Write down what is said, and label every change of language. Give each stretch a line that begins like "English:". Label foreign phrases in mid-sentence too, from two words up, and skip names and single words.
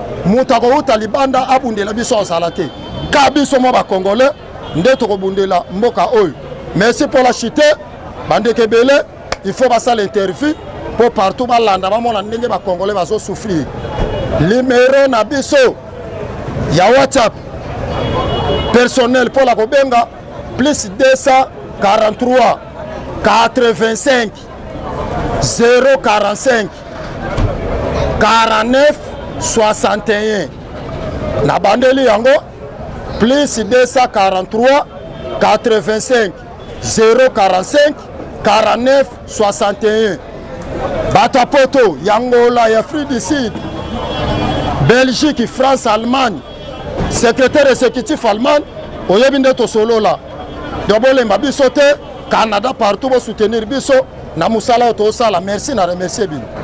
Lingala: Mutu akouta libanda abundela biso azala te. Ka biso mo ba Congolais, nde tokobundela mboka oyo.
French: Merci pour la chute,
Lingala: bandeko ebele,
French: il faut
Lingala: basala interview, po partout balanda bamona ndenge ba Congolais bazo souffrir. Numéro na biso ya WhatsApp
French: personnel pour la
Lingala: kobenga, plus deux cent quarante-trois, quatre-vingt-cinq, zéro quarante-cinq, quarante-neuf, soixante et un. Na bandeli yango, plus deux cent quarante-trois, quatre-vingt-cinq, zéro quarante-cinq, quarante-neuf, soixante et un. Bato ya poto, ya Angola, ya Afrique du Sud, Belgique, France, Allemagne,
French: secrétaire exécutif Allemagne,
Lingala: oyebi nde tosolola. Donc bolemba biso te, Canada partout bo soutenir biso na musala oyo tosala. Merci na remercier bino.